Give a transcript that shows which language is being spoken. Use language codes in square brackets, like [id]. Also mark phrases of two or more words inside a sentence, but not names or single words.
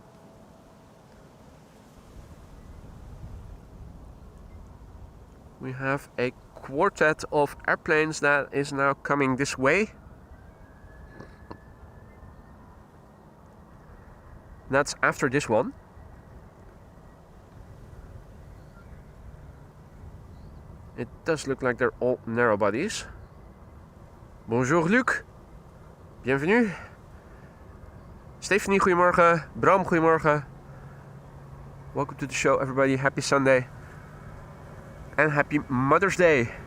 [en] We have a quartet of airplanes that is now coming this way. That's after this one. It does look like they're all narrow bodies. [fr] Bonjour Luc. Bienvenue. [nl] Stephanie, goedemorgen. Bram, goedemorgen. [en] Welcome to the show, everybody. Happy Sunday. And happy Mother's Day.